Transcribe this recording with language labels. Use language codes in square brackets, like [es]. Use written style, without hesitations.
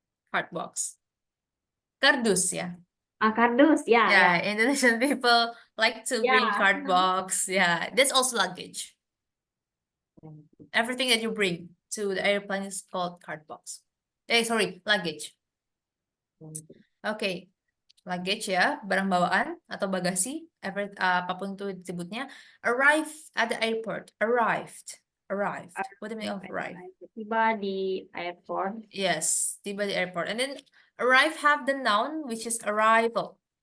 [en] Card box. [id] Kardus, [en] yeah. [id] Kardus, yeah. [en] Yeah, Indonesian people like to bring card box. Yeah, that's also luggage. Everything that you bring to the airplane is called card box. Sorry, luggage. Okay, luggage [id] ya, barang bawaan atau bagasi, apapun itu disebutnya. [en] Arrive at the airport. Arrived. What do you mean of arrive? [id] Tiba di airport. [en] Yes, [id] tiba di airport. [en] And then arrive have the noun which is arrival.